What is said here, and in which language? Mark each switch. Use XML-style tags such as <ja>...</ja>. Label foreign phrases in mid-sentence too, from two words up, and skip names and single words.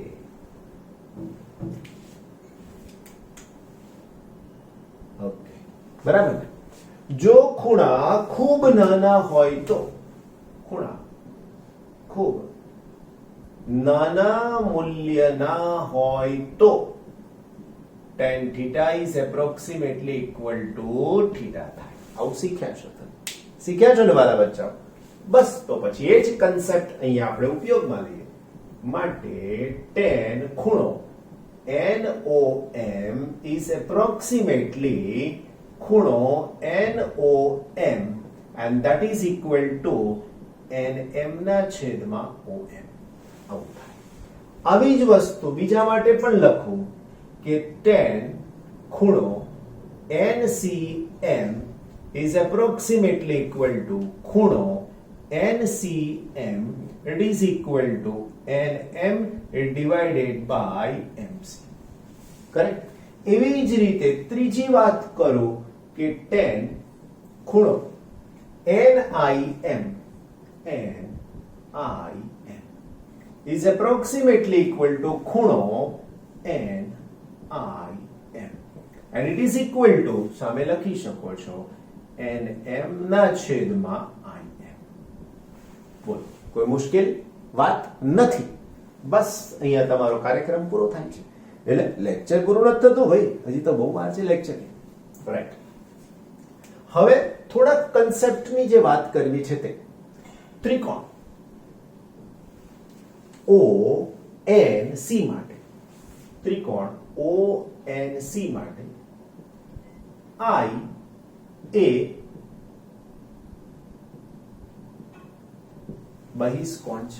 <gu>ઓકે બરાબર ને? જો ખૂણા ખૂબ નાના હોય તો, ખૂણા ખૂબ નાના મૂલ્યના હોય તો</gu> <en>tan theta is approximately equal to theta</en> <gu>થાય. આવું શીખ્યા છો તમે? શીખ્યા છો ને વાલા બચ્ચાઓ? બસ તો પછી એ જ કન્સેપ્ટ અહીંયા આપણે ઉપયોગમાં લઈએ.</gu> <en>માટે tan ખૂણો NOM is approximately ખૂણો NOM and that is equal to NM</en> <gu>ના છેદમાં</gu> <en>OM.</en> <gu>આવું થાય. આવી જ વસ્તુ બીજા માટે પણ લખું કે tan ખૂણો NCM</gu> <en>is approximately equal to</en> <gu>ખૂણો NCM,</gu> <en>it is equal to NM divided by MC.</en> <gu>કરેક્ટ? એવી જ રીતે ત્રીજી વાત કરું કે tan ખૂણો NIM</gu> <en>is approximately equal to</en> <gu>ખૂણો NIM,</gu> <en>and it is equal to</en> <gu>સામે લખી શકો છો NM ના છેદમાં IM. બોલો, કોઈ મુશ્કેલ વાત નથી. બસ અહીંયા તમારો કાર્યક્રમ પૂરો થાય છે. એટલે લેક્ચર પૂરું નથી થતું ભાઈ, હજી તો બહુ વાર છે લેક્ચર. રાઈટ. હવે થોડા કન્સેપ્ટની જે વાત કરવી છે તે ત્રિકોણ ONC માટે, ત્રિકોણ ONC માટે I એ બહિષ્કોણ છે.</gu>